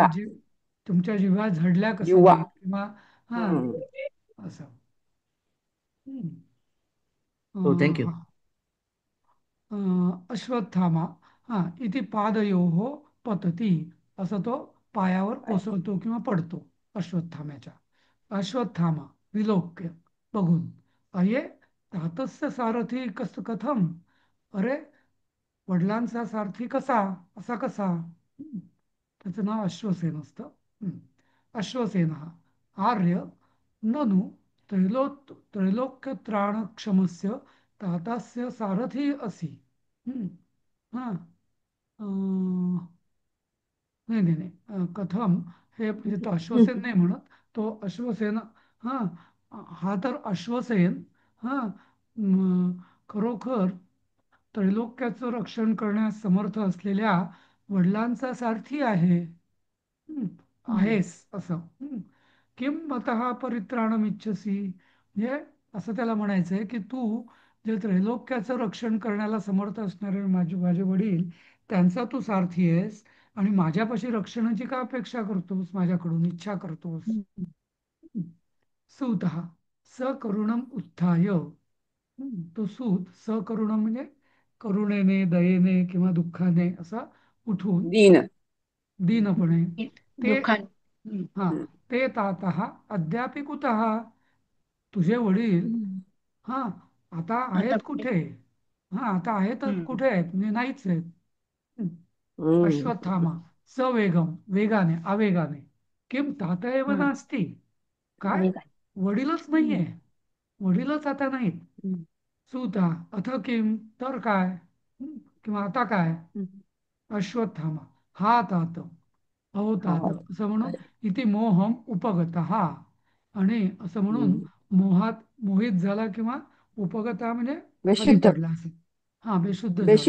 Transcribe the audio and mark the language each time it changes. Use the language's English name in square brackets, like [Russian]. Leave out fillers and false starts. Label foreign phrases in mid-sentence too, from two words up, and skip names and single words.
[Marathi] तुमच्या जिव्हा झडल्या कसं युवा. नाहीत किंवा हा हम्म. असं. हं. हो, थँक्यू. हा अश्वत्थामा हा इथे [Sanskrit] पादयोः पतती, [Marathi] असं तो पायावर कोसळतो किंवा पडतो अश्वत्थाम्याच्या. अश्वत्थामा विलोक्य बघून. [Sanskrit] अये तातस्य सारथी कथम, [Marathi] अरे वडिलांचा सारथी कसा, असा कसा. त्याचं नाव अश्वसेन असतं. [Sanskrit] अश्वसेन आर्य ननु त्रैलोक्यत्राणक्षमस्य तातास्य सारथी असी. हम्म. [Marathi] हा नाही नाही नाही, कथम हे म्हणजे तो अश्वसेन नाही म्हणत, तो अश्वसेन. हा हा तर अश्वसेन. हा खरोखर त्रैलोक्याचं रक्षण करण्यास समर्थ असलेल्या वडिलांचा सारथी आहे. हं, आहेस असं. [Sanskrit] किं मतः परित्राणमिच्छसी, [Marathi] म्हणजे असं त्याला म्हणायचंय की तू जे त्रैलोक्याचं रक्षण करण्याला समर्थ असणारे माझे माझे वडील, त्यांचा तू सारथी आहेस. आणि माझ्यापाशी रक्षणाची का अपेक्षा करतोस, माझ्याकडून इच्छा करतोस? [Sanskrit] सूतः सकरुणम उत्थाय. [Marathi] तो सूत सकरुणम म्हणजे करुणेने, दयेने किंवा दुःखाने असा उठून, दीन. दीनपणे, ते दुःखाने. हा हम्म. [Sanskrit] ते तातः अद्यापि कुतः. [Marathi] तुझे वडील हम्म. हा आता आता आहेत कुठे? कुठे? हा आता आहेत हम्म. कुठे आहेत म्हणजे नाहीच आहेत. हं. हम्म. अश्वत्थामा सवेगम, वेगाने, [Sanskrit] आवेगाने. किम तात एव हम्म. नास्ति. [Marathi] काय? आणि काय? वडीलच हम्म. नाहीये. वडीलच आता नाहीत. हम्म. [Sanskrit] सुता अथ किम, [Marathi] तर काय? किंवा आता काय? हम्म. [Sanskrit] अश्वत्थामा हा तात, अहो तात, [Marathi] हा. असं म्हणून अरे. इथे [Sanskrit] मोहम उपगत [Marathi] हा, आणि असं म्हणून हम्म. मोहात मोहित झाला किंवा उपगता म्हणजे खाली बेशुद्ध. पडला असेल. हा बेशुद्ध झाला.